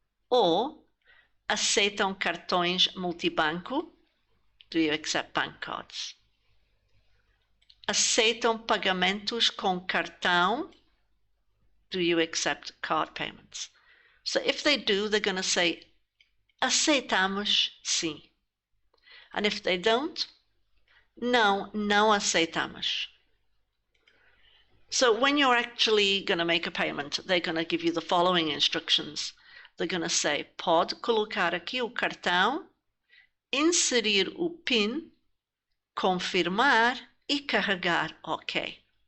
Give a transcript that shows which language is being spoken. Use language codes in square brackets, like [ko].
[pt] Or, aceitam cartões multibanco? [en] Do you accept bank cards? [pt] Aceitam pagamentos com cartão? [en] Do you accept card payments? So if they do, they're going to say, [pt] aceitamos sim. [en] And if they don't, [pt] não, não aceitamos. [en] So when you're actually going to make a payment, they're going to give you the following instructions. They're going to say, [pt] pode colocar aqui o cartão, inserir o PIN, confirmar e carregar OK.